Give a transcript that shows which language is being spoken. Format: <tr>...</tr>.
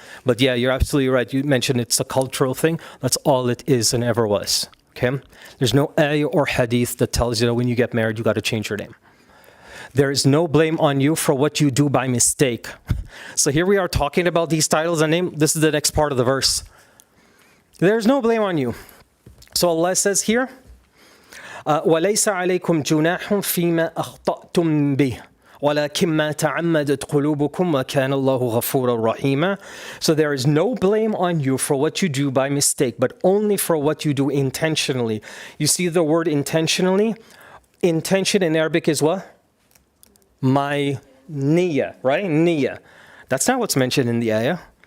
<en>But yeah, you're absolutely right. You mentioned it's a cultural thing. That's all it is and ever was. Okay? There's no ayah or hadith that tells you that when you get married, you got to change your name. There is no blame on you for what you do by mistake. So here we are talking about these titles and name. This is the next part of the verse. There's no blame on you. So Allah says here,</en> <ar>وَلَيْسَ عَلَيْكُمْ جُنَاحٌ فِيمَا أَخْطَأْتُمْ بِهِ وَلَكِنْ مَا تَعَمَّدَتْ قُلُوبُكُمْ وَكَانَ اللَّهُ غَفُورًا رَحِيمًا.</ar> <en>So there is no blame on you for what you do by mistake, but only for what you do intentionally. You see the word intentionally? Intention in Arabic is what? My niyyah, right? Niyyah. That's not what's mentioned in the ayah.</en>